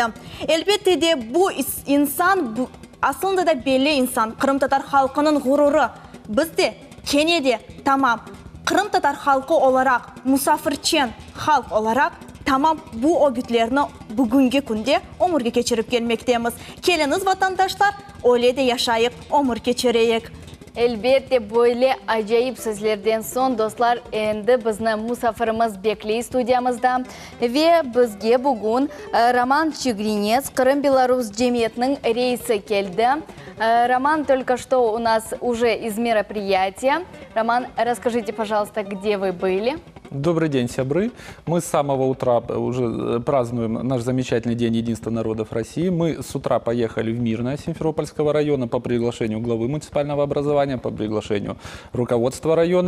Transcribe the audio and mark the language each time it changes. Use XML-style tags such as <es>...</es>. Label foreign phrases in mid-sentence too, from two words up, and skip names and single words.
<crh>Elbette de bu insan, aslında da belli insan, Kırım Tatar halkının gururu. Biz de Kenya'da tamam, Kırım Tatar halkı olarak, musafirçen halk olarak tamam bu örgütlerini bugünkü günde ömür geçirip gelmektemiz. Keliniz vatandaşlar, öyle de yaşayıp ömür geçireyik. Elbette böyle acayip sözlerden son dostlar endi bizni musafirimiz bekleyi studiyamızda ve bizge bugün Roman Чигринец, Крым-Беларусь Cemiyeti'nin reisi geldi.</crh> <ru>Роман, только что у нас уже из мероприятия. Роман, расскажите, пожалуйста, где вы были? Добрый день, сябры. Мы с самого утра уже празднуем наш замечательный День единства народов России. Мы с утра поехали в Мирное Симферопольского района по приглашению главы муниципального образования, по приглашению руководства района.</ru>